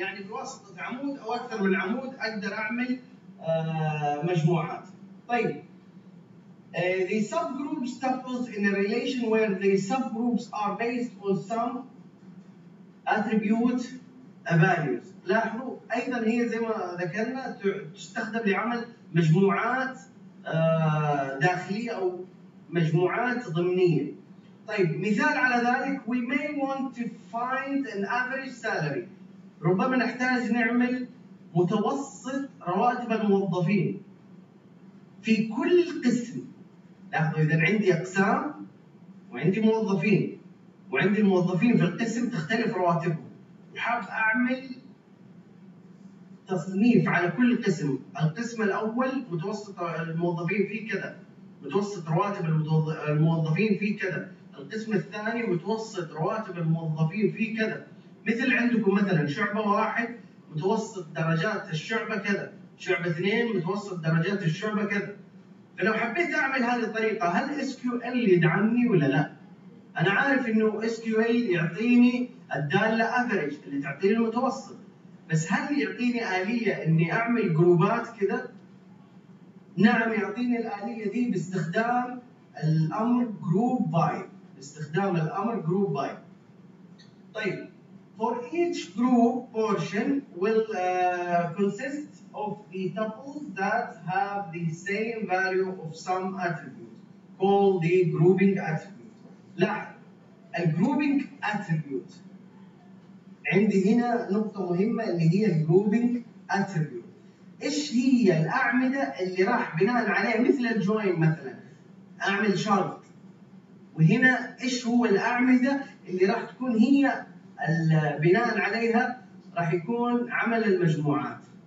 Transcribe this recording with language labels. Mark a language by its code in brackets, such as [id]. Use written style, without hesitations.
[ar] يعني بواسطة عمود أو أكثر من عمود أقدر أعمل مجموعات. [en] طيب the subgroups tuples in a relation where the subgroups are based on some attribute values. [ar] لاحظوا ايضا هي زي ما ذكرنا تستخدم لعمل مجموعات داخليه او مجموعات ضمنيه. طيب مثال على ذلك, [en] we may want to find an average salary. [ar] ربما نحتاج نعمل متوسط رواتب الموظفين في كل قسم. لاحظوا اذا عندي اقسام وعندي موظفين وعندي الموظفين في القسم تختلف رواتبهم, وحاب اعمل تصنيف على كل قسم. القسم الاول متوسط الموظفين فيه كذا, متوسط رواتب الموظفين فيه كذا, القسم الثاني متوسط رواتب الموظفين فيه كذا. مثل عندكم مثلا شعبه واحد متوسط درجات الشعبه كذا, شعبه اثنين متوسط درجات الشعبه كذا. فلو حبيت اعمل هذه الطريقه, هل SQL يدعمني ولا لا؟ انا عارف انه SQL يعطيني الداله average اللي تعطيني المتوسط, بس هل يعطيني اليه اني اعمل جروبات كذا؟ نعم يعطيني الاليه دي باستخدام الامر group by. باستخدام الامر group by. [en] طيب for each group portion will consist of the tuples that have the same value of some attribute called the grouping attribute. [ar] لاحظ الجروبينج اتريبيوت عندي هنا نقطة مهمة اللي هي الجروبينج اتريبيوت. ايش هي الأعمدة اللي راح بناء عليها مثل الجوين مثلا أعمل شرط, وهنا ايش هو الأعمدة اللي راح تكون هي البناء عليها راح يكون عمل المجموعات.